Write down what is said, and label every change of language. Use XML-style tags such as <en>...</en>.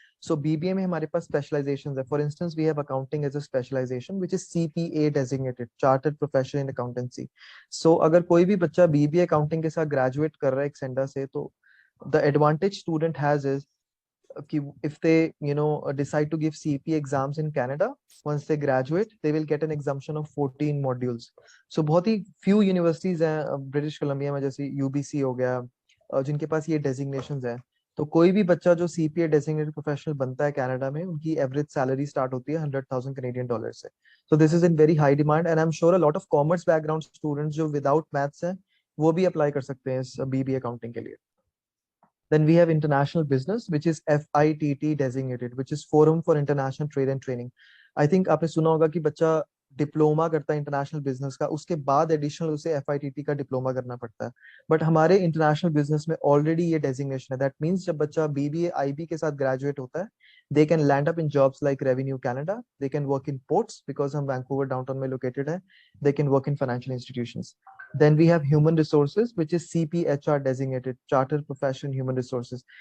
<hi>So BBA में हमारे पास specializations है.</hi> <en>For instance, we have accounting as a specialization, which is CPA designated, Chartered Professional in Accountancy.</en> <hi>So अगर कोई भी बच्चा BBA accounting के साथ graduate कर रहा है Exenda से,</hi> <en>तो the advantage student has is if they decide to give CP exams in Canada, once they graduate, they will get an exemption of 14 modules.</en> <hi>So बहुत ही few universities हैं British Columbia में, जैसे UBC हो गया, जिनके पास ये designations हैं. तो कोई भी बच्चा जो CPA designated professional बनता है कनाडा में, उनकी एवरेज सैलरी स्टार्ट होती है $100,000 Canadian से.</hi> <en>So this is in very high demand, and I'm sure a lot of commerce background students</en> <hi>जो without maths हैं, वो भी अप्लाई कर सकते हैं इस BBA accounting के लिए.</hi> <en>Then we have international business, which is FITT designated, which is Forum for International Trade and Training.</en> <hi>I think आपने सुना होगा कि बच्चा डिप्लोमा करता है इंटरनेशनल बिजनेस का, उसके बाद एडिशनल उसे FITT का डिप्लोमा करना पड़ता है. बट हमारे इंटरनेशनल बिजनेस में ऑलरेडी ये डेजिग्नेशन है.</hi> <en>that means</en> <hi>जब बच्चा BBA IB के साथ ग्रेजुएट होता है,</hi> <en>they can land up in jobs like Revenue Canada, they can work in ports because</en> <hi>हम वैंकूवर डाउनटाउन में लोकेटेड है,</hi> <en>they can work in financial institutions. Then we have human resources, which is CPHR designated, Chartered Professional Human Resources.</en>